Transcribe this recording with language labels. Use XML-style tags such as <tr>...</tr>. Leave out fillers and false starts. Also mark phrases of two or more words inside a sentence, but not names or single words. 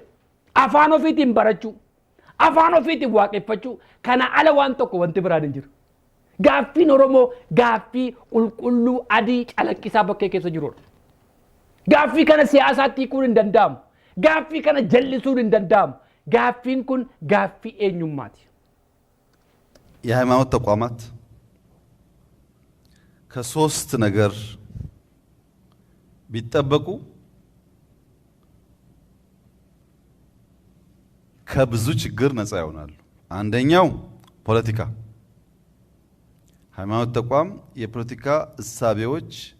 <om>Afaan ofiitiin barachuu. Afaan ofiitiin waaqeffachuu kana ala waan tokko wanti biraan hin jiru. Gaaffiin Oromoo gaaffii qulqulluu adii calaqqisaa bakkee keessa jirudha. Gaaffii kana siyaasaatti hiikuun hin danda'amu. Gaaffii kana jallisuun hin danda'amu. Gaaffiin kun gaaffii eenyummaati.</om> <am>የሃይማኖት ተቋማት ከሶስት ነገር ቢጠበቁ ከብዙ ችግር ነፃ ይሆናሉ። አንደኛው ፖለቲካ፣ ሃይማኖት ተቋም የፖለቲካ እሳቤዎች</am>